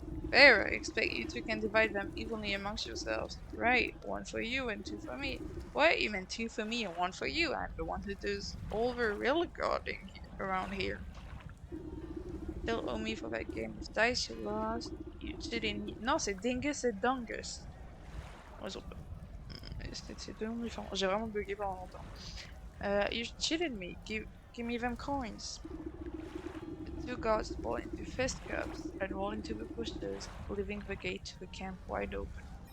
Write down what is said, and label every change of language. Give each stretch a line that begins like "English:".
English: There, I expect you two can divide them evenly amongst yourselves. Right, 1 for you and 2 for me. What? You meant 2 for me and 1 for you? I'm the one who does all the real guarding around here. Still owe me for that game of dice you lost. You cheating me.
French: Non, c'est Dingus et Dungus. Oh, ils ont pas- c'est deux noms différents. J'ai vraiment bugué pendant longtemps.
English: You cheated me. Give me them coins. The two guards fall into fisticuffs and roll into the bushes, leaving the gate to the camp wide open.